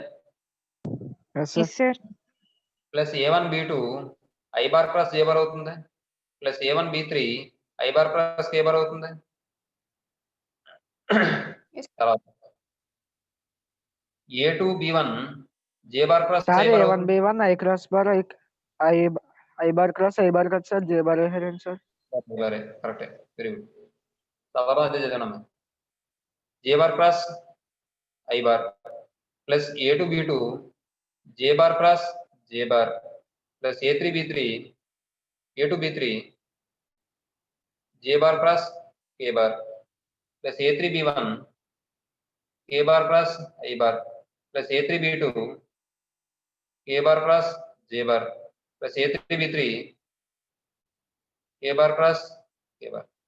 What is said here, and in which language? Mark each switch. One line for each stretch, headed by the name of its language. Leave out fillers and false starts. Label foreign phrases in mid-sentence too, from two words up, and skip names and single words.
English: plus A1 B2 I bar cross J bar అవుతుంది. plus A1 B3 I bar cross K bar అవుతుంది. తర్వాత A2 B1 J bar cross I bar A1 B1 I cross bar I bar cross I bar కదా సార్, J bar వేసారండి సార్.
Telugu: కరెక్టే,
English: very good.
Telugu: తర్వాత అదే చదివాను.
English: J bar cross I bar plus A2 B2 J bar cross J bar plus A3 B3 A2 B3 J bar cross K bar plus A3 B1 K bar cross I bar plus A3 B2 K bar cross J bar plus A3 B3 K bar cross K bar.